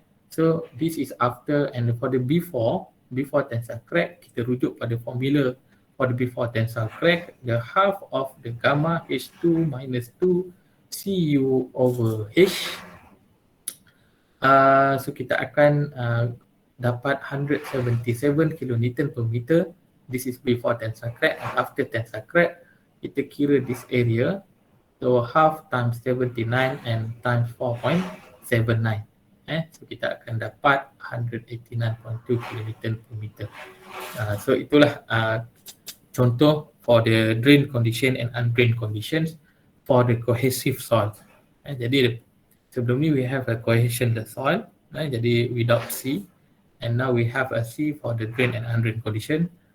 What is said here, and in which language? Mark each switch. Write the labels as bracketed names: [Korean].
[English] So this is after, and for the before tensile crack, [Malay] kita rujuk pada formula [English] for the before tensile crack, the half of the gamma H2 minus 2 CU over H. [Malay] So kita akan dapat 177 kN per meter. [English] This is before tensile crack, and after tensile crack [Malay] kita kira [English] this area. So half times 79 and times 4.79. [Malay] So kita akan dapat 189.2 kN per meter. So itulah contoh [English] for the drain condition and undrained conditions for the cohesive soil. [Malay] Jadi sebelum ni [English] we have a cohesionless soil, jadi without C, and now we have a C for the drain and undrained condition.